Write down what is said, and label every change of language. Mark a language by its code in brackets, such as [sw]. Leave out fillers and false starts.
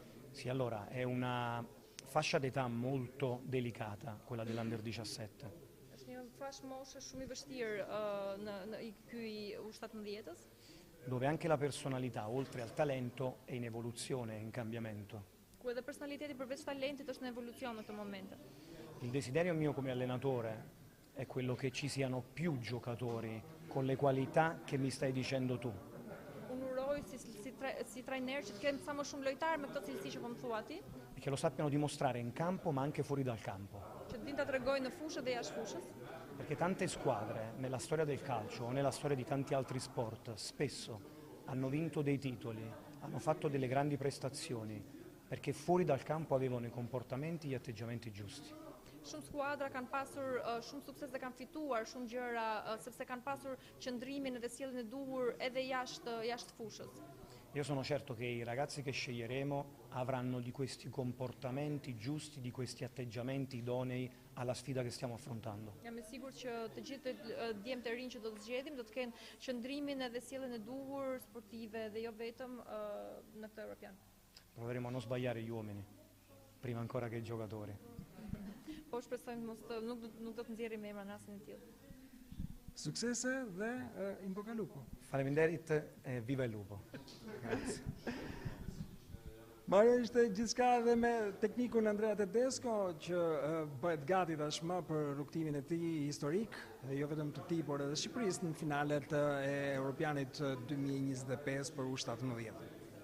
[it] Sì, allora è una fascia d'età molto delicata, quella dell'Under 17. [sq] Është një fashë moshe shumë i vështirë në ky U17-s. [it] Dove anche la personalità, oltre al talento, è in evoluzione, è in cambiamento. [sq] Ku edhe personaliteti përveç talentit është në evolucion në këtë moment. [it] Il desiderio mio come allenatore è quello che ci siano più giocatori con le qualità che mi stai dicendo tu. [sq] Unë uroj si trajner që të kemë sa më shumë lojtarë me këto cilësi që po më thua ti. [it] E che lo sappiano dimostrare in campo ma anche fuori dal campo. [sq] Që din ta tregojnë në fushë dhe jashtë fushës. [it] Perché tante squadre nella storia del calcio o nella storia di tanti altri sport spesso hanno vinto dei titoli, hanno fatto delle grandi prestazioni perché fuori dal campo avevano i comportamenti e gli atteggiamenti giusti. [sq] Shumë skuadra kanë pasur shumë sukses dhe kanë fituar shumë gjëra sepse kanë pasur qëndrimin dhe sjelljen e duhur edhe jashtë fushës. [it] Io sono certo che i ragazzi che sceglieremo avranno di questi comportamenti giusti, di questi atteggiamenti idonei alla sfida che stiamo affrontando. [sq] Jam e sigurt që të gjithë djemtë e rinj që do të zgjedhim do të kenë qëndrimin edhe sjelljen e duhur sportive dhe jo vetëm në këtë europian. [it] Proveremo a non sbagliare gli uomini, prima ancora che i giocatori. [sq] Po shpresojmë nuk do të nxjerrim emra në rastin e tillë. Suksese dhe [it] in bocca al lupo. [sq] Faleminderit [it] e viva il lupo. Grazie. [sq] Mario, ishte gjithçka edhe me teknikun Andrea Tedesco që bëhet gati tashmë për rrugtimin e tij historik, jo vetëm të tij por edhe Shqipërisë në finalet e Europianit 2025 për U17.